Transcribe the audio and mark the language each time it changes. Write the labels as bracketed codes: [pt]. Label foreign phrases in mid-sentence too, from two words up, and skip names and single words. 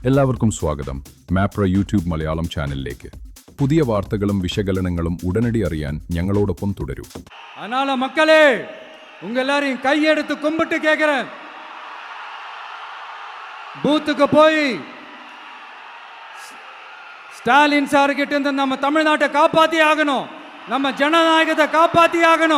[ml] എല്ലാവർക്കും സ്വാഗതം മാപ്ര യൂട്യൂബ് മലയാളം ചാനലിലേക്ക്. പുതിയ വാർത്തകളും വിശകലനങ്ങളും ഉടനടി അറിയാൻ ഞങ്ങളോടൊപ്പം തുടരൂ. [ta] அதனால மக்களே உங்க எல்லாரையும் கையெடுத்து கும்பிட்டு கேட்கிறேன், பூத்துக்கு போய் ஸ்டாலின் சார் கிட்ட இருந்து நம்ம தமிழ்நாட்டை காப்பாத்தி ஆகணும், நம்ம ஜனநாயகத்தை காப்பாத்தி ஆகணும்.